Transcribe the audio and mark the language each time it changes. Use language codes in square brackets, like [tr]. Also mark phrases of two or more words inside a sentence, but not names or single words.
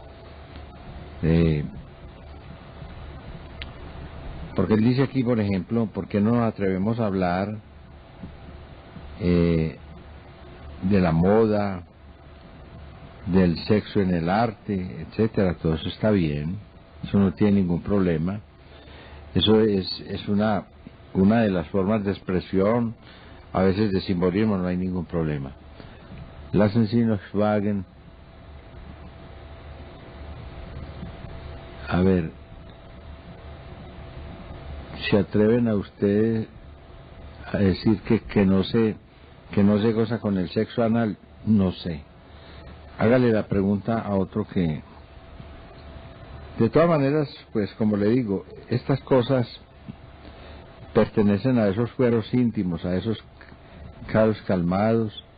[es] Porque él dice aquí, por ejemplo, ¿por qué no nos atrevemos a hablar de la moda, del sexo en el arte, etcétera? Todo eso está bien, eso no tiene ningún problema. Eso es una de las formas de expresión, a veces de simbolismo, no hay ningún problema. [de] Lassen Sie nos wagen. [es] A ver, ¿se atreven a ustedes a decir que no se goza con el sexo anal? No sé. Hágale la pregunta a otro que... De todas maneras, pues como le digo, estas cosas pertenecen a esos fueros íntimos, a esos caros calmados.